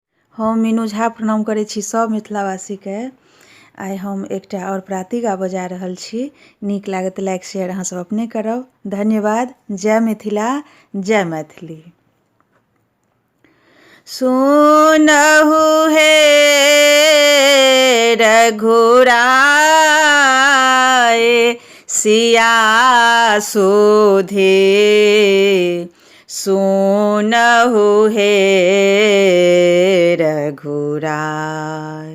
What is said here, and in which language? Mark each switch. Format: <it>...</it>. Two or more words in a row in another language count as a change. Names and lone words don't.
<mai>हम मीनू झा प्रणाम करै छी सब मिथिलावासी के। आइ हम एकटा और प्राति गाबऽ जा रहल छी। नीक लागत</mai> <en>like share</en> <mai>अहाँ सब अपने करब। धन्यवाद। जय मिथिला, जय मैथिली। सुनहु हे रघुराय सिया सुधे, सुनहु हे रघुराय।</mai>